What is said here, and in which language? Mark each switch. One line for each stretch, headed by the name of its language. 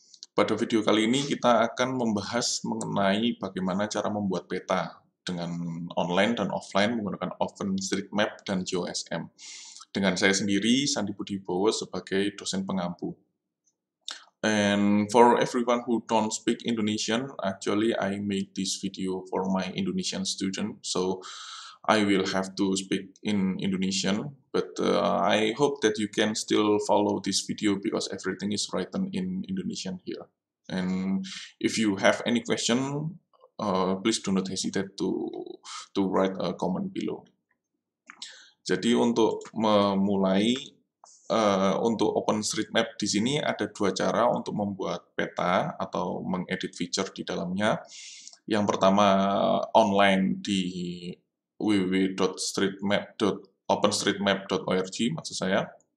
Indonesian: Pada video kali ini kita akan membahas mengenai bagaimana cara membuat peta dengan online dan offline menggunakan OpenStreetMap dan GeoSM. Dengan saya sendiri, Sandi Budi Bowo, sebagai dosen pengampu.
English: And for everyone who don't speak Indonesian, actually I made this video for my Indonesian student, so I will have to speak in Indonesian, but I hope that you can still follow this video because everything is written in Indonesian here. And if you have any question, please do not hesitate to write a comment below.
Indonesian: Jadi untuk memulai untuk OpenStreetMap di sini ada dua cara untuk membuat peta atau mengedit feature di dalamnya. Yang pertama online di www.openstreetmap.org maksud saya.